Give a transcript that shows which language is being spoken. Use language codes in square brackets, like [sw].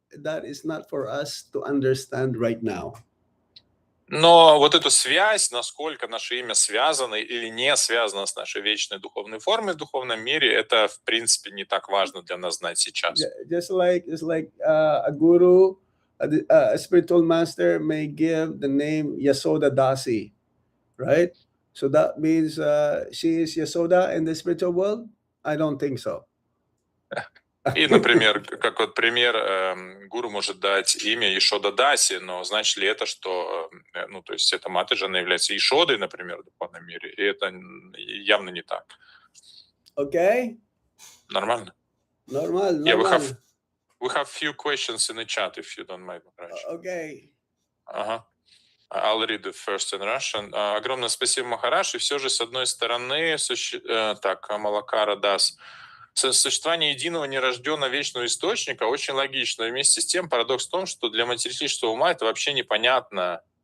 [en] That is not for us to understand right now. [ru] Но вот эту связь, насколько наше имя связано или не связано с нашей вечной духовной формой в духовном мире, это, в принципе, не так важно для нас знать сейчас. [en] Just like a guru, a spiritual master may give the name Yasoda Dasi, right? So that means she is Yasoda in the spiritual world? I don't think so. [ru] И, например, как вот пример, гуру может дать имя Ешода Даси, но значит ли это, что, ну, то есть эта Матаджи, она является Ешодой, например, в духовном мире, и это явно не так. [en] Okay? [ru] Нормально? [en] Normal. Yeah, we have few questions in the chat, if you don't mind. Okay. [ru] Ага. [en] I'll read the first in Russian. [ru] Огромное спасибо, Махараш. И все же, с одной стороны, Малакара Дас, существование единого нерожденного вечного источника очень логично. Вместе с тем, парадокс в том, что для материалистического ума это вообще непонятно.